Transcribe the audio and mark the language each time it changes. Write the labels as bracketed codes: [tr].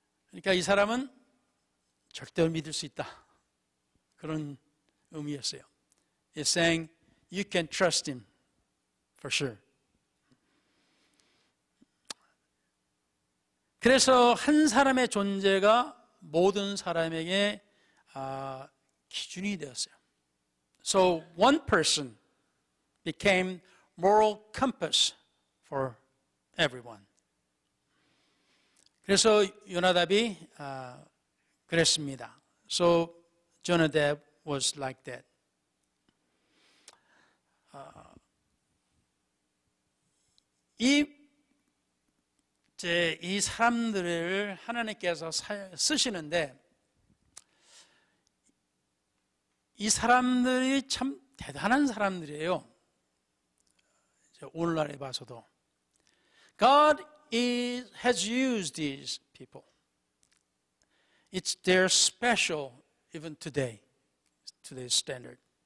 [ko] 그러니까 이 사람은 절대로 믿을 수 있다. 그런 의미였어요. [en] It's saying you can trust him for sure. [ko] 그래서 한 사람의 존재가 모든 사람에게 기준이 되었어요. [en] So one person became moral compass for everyone. [ko] 그래서 요나답이 그랬습니다. [en] So Jonadab was like that. [ko] 이 사람들을 하나님께서 쓰시는데 이 사람들이 참 대단한 사람들이에요. 오늘날에 봐서도. [en] God has used these people. They're special even today, today's standard.